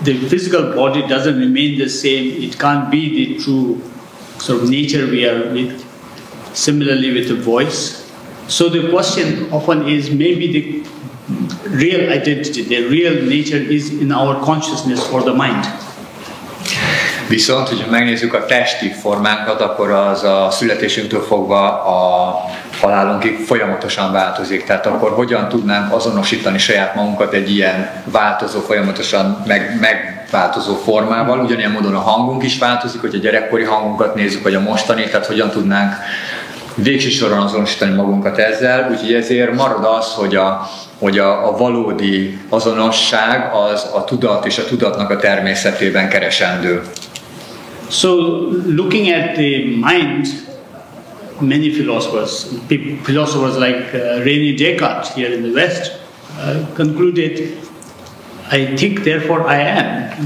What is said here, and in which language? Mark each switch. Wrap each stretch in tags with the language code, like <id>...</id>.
<en>The physical body doesn't remain the same. It can't be the true sort of nature we are with. Similarly with the voice. So the question often is maybe the real identity, the real nature is in our consciousness or the mind.</en> <hu>Viszont, hogyha megnézzük a testi formánkat, akkor az a születésünktől fogva a halálunkig folyamatosan változik. Tehát akkor hogyan tudnánk azonosítani saját magunkat egy ilyen változó, folyamatosan megváltozó formával. Ugyanilyen módon a hangunk is változik, hogy a gyerekkori hangunkat nézzük, vagy a mostani, tehát hogyan tudnánk végső soron azonosítani magunkat ezzel. Úgyhogy ezért marad az, hogy a valódi azonosság az a tudat és a tudatnak a természetében keresendő.</hu> <en>So, looking at the mind, many philosophers like René Descartes here in the West, concluded, I think, therefore I am.</en>